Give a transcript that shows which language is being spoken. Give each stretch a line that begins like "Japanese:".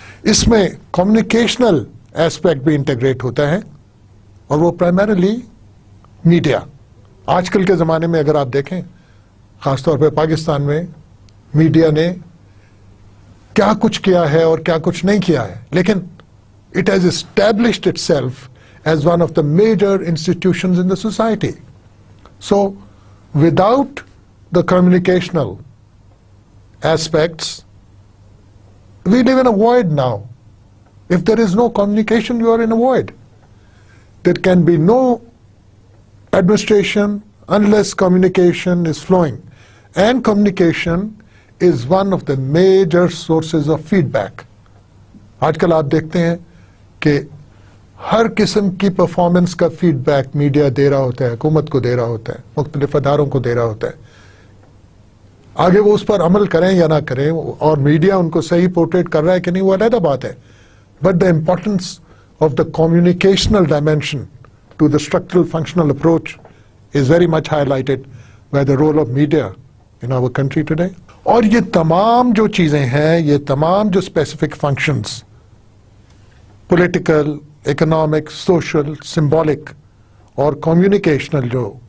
Urdu: اس میں
English: communicational aspect
Urdu: بھی integrate ہوتا ہے، اور وہ primarily میڈیا۔ آج کل کے زمانے میں اگر آپ دیکھیں، خاص طور پہ پاکستان میں میڈیا نے کیا کچھ کیا ہے اور کیا کچھ نہیں کیا ہے، لیکن
English: it has established itself as one of the major institutions in the society. So without the communicational aspects, we live in a void now. If there is no communication, you are in a void. There can be no administration unless communication is flowing. And communication is one of the major sources of feedback.
Urdu: آج کل آپ دیکھتے ہیں کہ ہر قسم کی performance کا feed back media دے رہا ہوتا ہے، حکومت کو دے رہا ہوتا ہے، مختلف اداروں کو دے رہا ہوتا ہے۔ آگے وہ اس پر عمل کریں یا نہ کریں، اور میڈیا ان کو صحیح پورٹریٹ کر رہا ہے کہ نہیں، وہ علیحدہ بات ہے۔
English: But the importance of the communicational dimension to the structural functional approach is very much highlighted by the role of media in our country today.
Urdu: اور یہ تمام جو چیزیں ہیں، یہ تمام جو specific functions, political, economic, social, symbolic اور کمیونیکیشنل جو